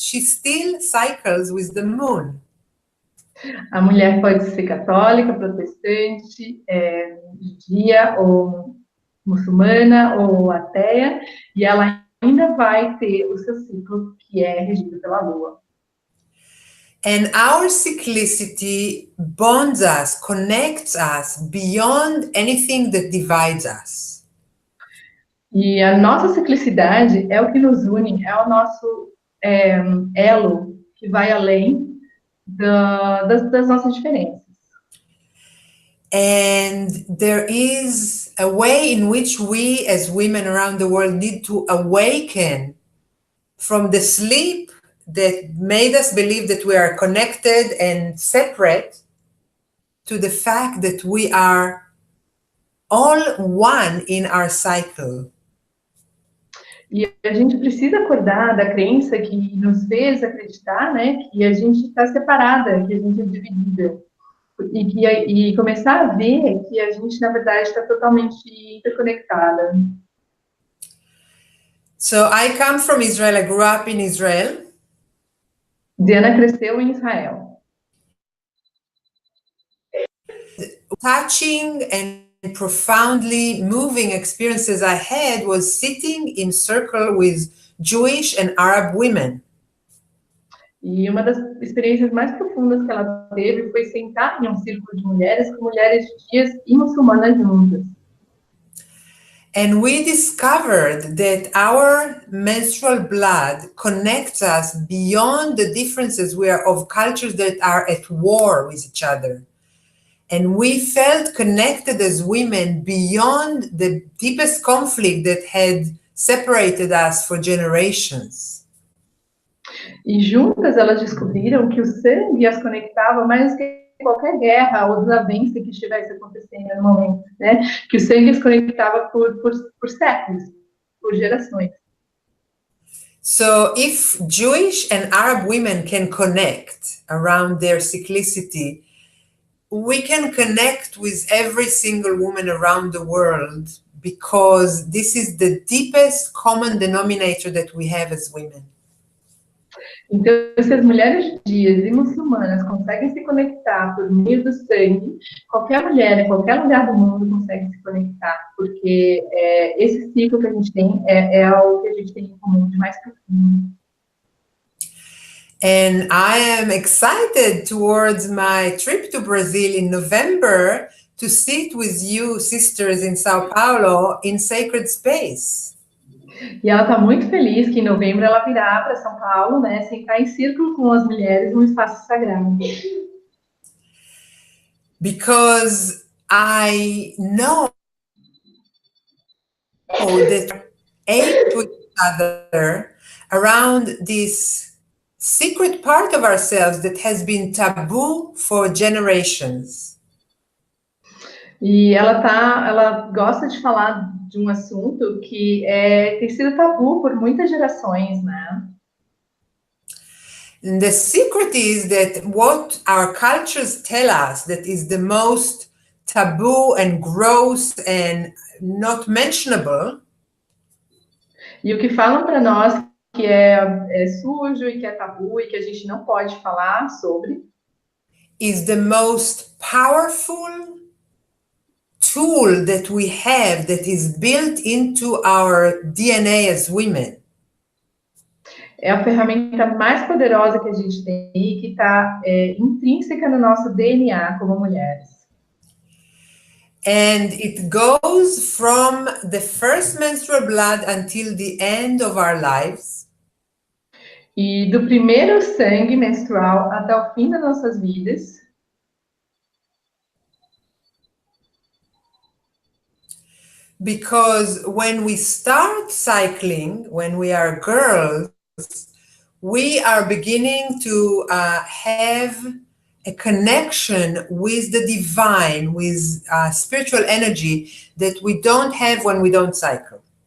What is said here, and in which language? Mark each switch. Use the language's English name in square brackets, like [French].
[English] She still cycles with the moon. [Portuguese] A mulher pode ser católica, protestante, judia ou muçulmana ou ateia, e ela ainda vai ter o seu ciclo, que é regido pela lua. [English] And our cyclicity bonds us, connects us beyond anything that divides us. [Portuguese] E a nossa ciclicidade é o que nos une, é o nosso elo que vai além das nossas diferenças. [English] And there is a way in which we as women around the world need to awaken from the sleep that made us believe that we are connected and separate to the fact that we are all one in our cycle. [Portuguese] E a gente precisa acordar da crença que nos fez acreditar, né, que a gente está separada, que a gente é dividida. E começar a ver que a gente, na verdade, está totalmente interconectada. [English] So I come from Israel, I grew up in Israel. [Portuguese] DeAnna cresceu em Israel. [English] Touching and profoundly moving experiences I had was sitting in circle with Jewish and Arab women. [Portuguese] E uma das experiências mais profundas que ela teve foi sentar em um círculo de mulheres com mulheres judias e muçulmanas juntas. [English] And we discovered that our menstrual blood connects us beyond the differences we are of cultures that are at war with each other. And we felt connected as women beyond the deepest conflict that had separated us for generations. [Portuguese] E juntas elas descobriram que o sangue as conectava mais que qualquer guerra ou desavença que estivesse acontecendo no momento, né? Que o sangue as conectava por séculos, por gerações. [English] So if Jewish and Arab women can connect around their cyclicity, we can connect with every single woman around the world because this is the deepest common denominator that we have as women. [Portuguese] Então, se as mulheres judias e muçulmanas conseguem se conectar por meio do sangue, qualquer mulher, em qualquer lugar do mundo, consegue se conectar, porque esse ciclo que a gente tem é o que a gente tem em comum de mais profundo. [English] And I am excited towards my trip to Brazil in November to sit with you, sisters, in São Paulo, in sacred space. [Portuguese] E ela está muito feliz que em novembro ela virá para São Paulo, né, sentar em círculo com as mulheres num espaço sagrado. [English] Because I know that aid to each other around this secret part of ourselves that has been taboo for generations. [Portuguese] E ela gosta de falar de um assunto que tem sido tabu por muitas gerações, né? [English] And the secret is that what our cultures tell us that is the most taboo and gross and not mentionable. [Portuguese] E o que falam para nós que é sujo e que é tabu e que a gente não pode falar sobre [English] is the most powerful tool that we have that is built into our DNA as women. [Portuguese] É a ferramenta mais poderosa que a gente tem e que está intrínseca no nosso DNA como mulheres. [English] And it goes from the first menstrual blood until the end of our lives. [Portuguese] E do primeiro sangue menstrual até o fim das nossas vidas. [English] Because when we start cycling, when we are girls, we are beginning to have a connection with the divine, with spiritual energy that we don't have when we don't cycle.